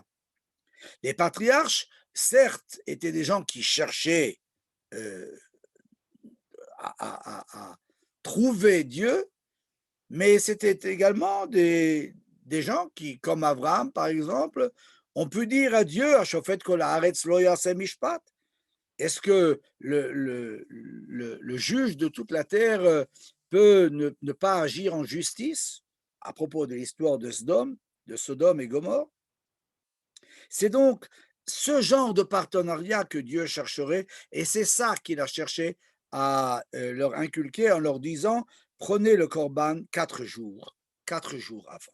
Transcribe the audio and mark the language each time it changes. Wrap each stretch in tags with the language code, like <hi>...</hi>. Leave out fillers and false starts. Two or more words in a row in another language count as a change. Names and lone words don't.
<fr>Les patriarches, certes, étaient des gens qui cherchaient à trouver Dieu, mais c'était également des gens qui, comme Abraham par exemple, ont pu dire à Dieu,</fr> <he>השופט כל הארץ לא יעשה משפט.</he> <fr>Est-ce que le juge de toute la terre peut ne pas agir en justice à propos de l'histoire de Sodome et Gomorrhe? C'est donc ce genre de partenariat que Dieu chercherait, et c'est ça qu'il a cherché à leur inculquer en leur disant, prenez le corban 4 jours avant.</fr>